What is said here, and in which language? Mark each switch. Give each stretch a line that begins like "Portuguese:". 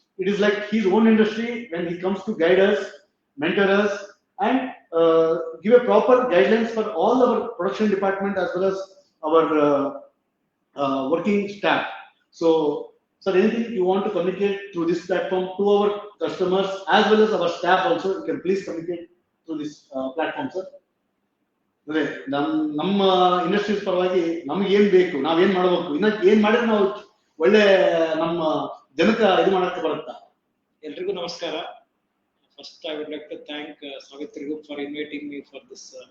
English: It is like his own industry when he comes to guide us, mentor us, and give a proper guidelines for all our production department as well as our working staff. So, sir, anything you want to communicate through this platform to our customers as well as our staff also, you can please communicate through this platform, sir.
Kannada: ಅದೇ ನಮ್ಮ industries ಪರವಾಗಿ ನಮ್ಗೆ ಏನ್ ಬೇಕು, ನಾವೇನ್ ಮಾಡಬೇಕು, ಇನ್ನ ಏನ್ ಮಾಡಿದ್ರೆ ನಾವು ಒಳ್ಳೆ ನಮ್ಮ ಜನಕ್ಕೆ ಇದು ಮಾಡಕ್ಕೆ ಬರುತ್ತಾ. ಎಲ್ರಿಗೂ ನಮಸ್ಕಾರ.
English: First, I would like to thank Savitri Group for inviting me for this.